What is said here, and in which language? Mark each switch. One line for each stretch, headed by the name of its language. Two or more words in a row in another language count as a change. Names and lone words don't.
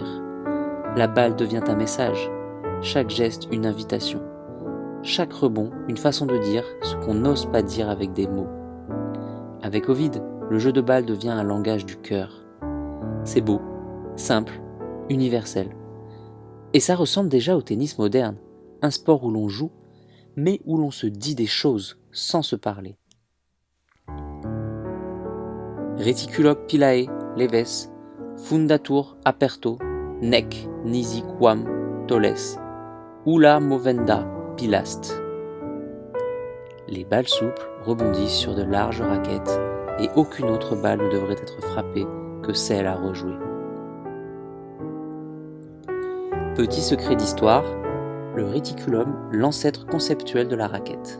French: La balle devient un message, chaque geste une invitation, chaque rebond une façon de dire ce qu'on n'ose pas dire avec des mots. Avec Ovide, le jeu de balle devient un langage du cœur. C'est beau, simple, universel. Et ça ressemble déjà au tennis moderne, un sport où l'on joue, mais où l'on se dit des choses sans se parler.
Latin: Reticuloque pilae, leves, fundatur aperto, nec nisi quam toles, ula movenda pilast.
French: Les balles souples rebondissent sur de larges raquettes et aucune autre balle ne devrait être frappée que celle à rejouer. Petit secret d'histoire, le réticulum, l'ancêtre conceptuel de la raquette.